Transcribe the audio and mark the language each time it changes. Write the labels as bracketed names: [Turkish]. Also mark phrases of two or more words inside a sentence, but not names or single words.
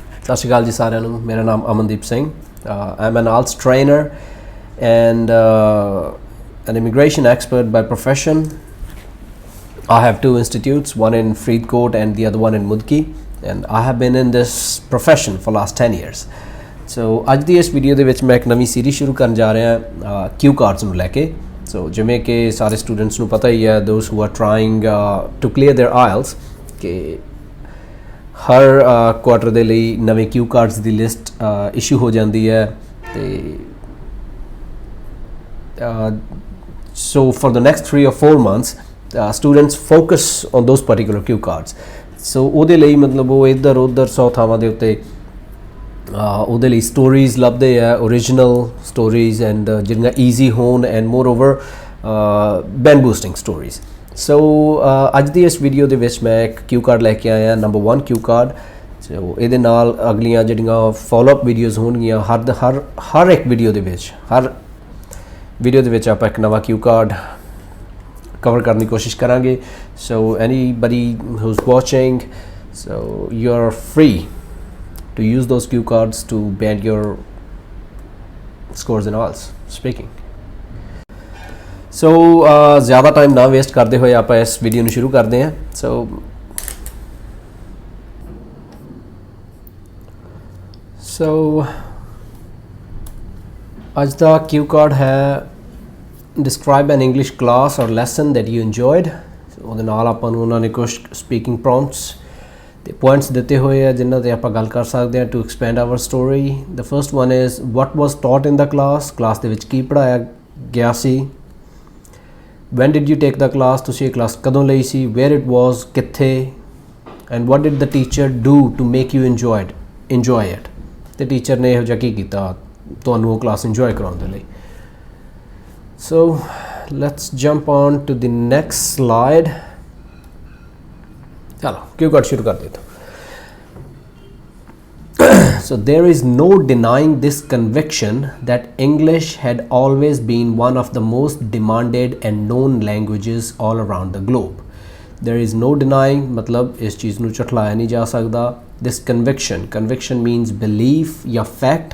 [Punjabi] ਸਤਿ ਸ਼੍ਰੀ ਅਕਾਲ ਜੀ ਸਾਰਿਆਂ ਨੂੰ। ਮੇਰਾ ਨਾਮ ਅਮਨਦੀਪ ਸਿੰਘ। [English] I'm an IELTS trainer and an immigration expert by profession. I have two institutes, one in Freedcourt and the other one in Mudki, and I have been in this profession for last 10 years. [Punjabi] So ਅੱਜ ਦੀ ਇਸ ਵੀਡੀਓ ਦੇ ਵਿੱਚ ਮੈਂ ਇੱਕ ਨਵੀਂ ਸੀਰੀਜ਼ ਸ਼ੁਰੂ ਕਰਨ ਜਾ ਰਿਹਾ [English] cue cards [Punjabi] ਨੂੰ ਲੈ ਕੇ। ਸੋ ਜਿਵੇਂ ਕਿ ਸਾਰੇ ਸਟੂਡੈਂਟਸ ਨੂੰ ਪਤਾ ਹੀ ਹੈ, [English] those who are trying to clear their IELTS, [Punjabi] ਕਿ ਹਰ ਕੁਆਟਰ ਦੇ ਲਈ ਨਵੇਂ ਕਿਊ ਕਾਰਡਸ ਦੀ ਲਿਸਟ ਇਸ਼ੂ ਹੋ ਜਾਂਦੀ ਹੈ ਅਤੇ [English] so for the next 3 or 4 months students focus on those particular cue cards. [Punjabi] ਸੋ ਉਹਦੇ ਲਈ ਮਤਲਬ ਉਹ ਇੱਧਰ ਉੱਧਰ 100 ਥਾਵਾਂ ਦੇ ਉੱਤੇ ਉਹਦੇ ਲਈ ਸਟੋਰੀਜ਼ ਲੱਭਦੇ ਆ, [English] original stories and [Punjabi] ਜਿਹੜੀਆਂ ਈਜ਼ੀ ਹੋਣ [English] and more over ban boosting stories. [Punjabi] ਸੋ ਅੱਜ ਦੀ ਇਸ ਵੀਡੀਓ ਦੇ ਵਿੱਚ ਮੈਂ ਇੱਕ [English] cue card [Punjabi] ਲੈ ਕੇ ਆਇਆ, ਨੰਬਰ 1 [English] cue card. [Punjabi] ਸੋ ਇਹਦੇ ਨਾਲ ਅਗਲੀਆਂ ਜਿਹੜੀਆਂ [English] followup videos [Punjabi] ਹੋਣਗੀਆਂ ਹਰ ਇੱਕ ਵੀਡੀਓ ਦੇ ਵਿੱਚ ਆਪਾਂ ਇੱਕ ਨਵਾਂ [English] cue card cover [Punjabi] ਕਰਨ ਦੀ ਕੋਸ਼ਿਸ਼ ਕਰਾਂਗੇ। [English] so anybody who's watching, so you are free to use those cue cards to band your scores in IELTS speaking. [Hindi] So ज़्यादा टाइम ना वेस्ट करते हुए आप इस वीडियो [Punjabi] ਨੂੰ ਸ਼ੁਰੂ ਕਰਦੇ [Hindi] हैं। [Punjabi] So ਅੱਜ ਦਾ [English] cue card [Punjabi] ਹੈ [English] describe an English class or lesson that you enjoyed। [Punjabi] ਉਹਦੇ ਨਾਲ ਆਪਾਂ ਨੂੰ ਉਹਨਾਂ ਨੇ ਕੁਝ [English] speaking prompts [Punjabi] ਤੇ ਪੁਆਇੰਟਸ ਦਿੱਤੇ ਹੋਏ ਆ ਜਿਨ੍ਹਾਂ 'ਤੇ ਆਪਾਂ ਗੱਲ ਕਰ ਸਕਦੇ ਹਾਂ [English] to expand our story. the first one is what was taught in the class [Punjabi] ਦੇ ਵਿੱਚ ਕੀ ਪੜ੍ਹਾਇਆ ਗਿਆ ਸੀ। [English] when did you take the class, [Punjabi] ਤੁਸੀਂ ਇਹ ਕਲਾਸ ਕਦੋਂ ਲਈ ਸੀ। [English] where it was, ਕਿੱਥੇ। and what did the teacher do to make you enjoy it, [Punjabi] ਅਤੇ ਟੀਚਰ ਨੇ ਇਹੋ ਜਿਹਾ ਕੀ ਕੀਤਾ ਤੁਹਾਨੂੰ ਉਹ [English] class enjoy [Punjabi] ਕਰਾਉਣ ਦੇ ਲਈ। [English] so let's jump on to the next slide. [Hindi] चलो क्यों कार्ड शुरू कर देता हूँ। [English] So there is no denying this conviction that English had always been one of the most demanded and known languages all around the globe. There is no denying [Hindi] मतलब इस चीज़ नू झुठलाया नहीं जा सकता। [English] This conviction means belief या fact।